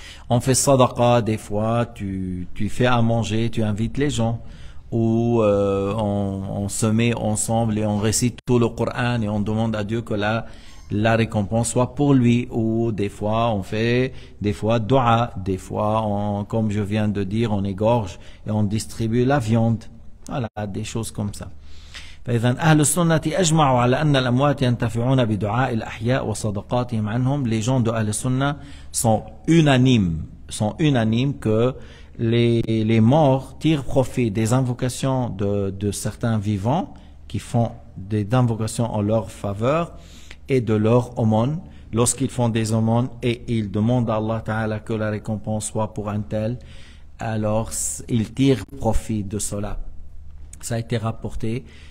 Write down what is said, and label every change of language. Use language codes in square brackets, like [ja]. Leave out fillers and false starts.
[fr] On fait sadaqa, des fois tu fais à manger, tu invites les gens, où on se met ensemble et on récite tout le Coran et on demande à Dieu que la récompense soit pour lui. Ou des fois on fait dua, des fois comme je viens de dire, on égorge et on distribue la viande. Voilà, des choses comme ça. [ar] فإذا أهل السنة أجمعوا على أن الأموات ينتفعون بدعاء الأحياء وصدقاتهم عنهم. [fr] Les gens de Ahl Sunnah sont unanimes que les morts tirent profit des invocations de certains vivants qui font des invocations en leur faveur et de leur aumône. Lorsqu'ils font des aumônes et ils demandent à Allah Ta'ala que la récompense soit pour un tel, alors ils tirent profit de cela. Ça a été rapporté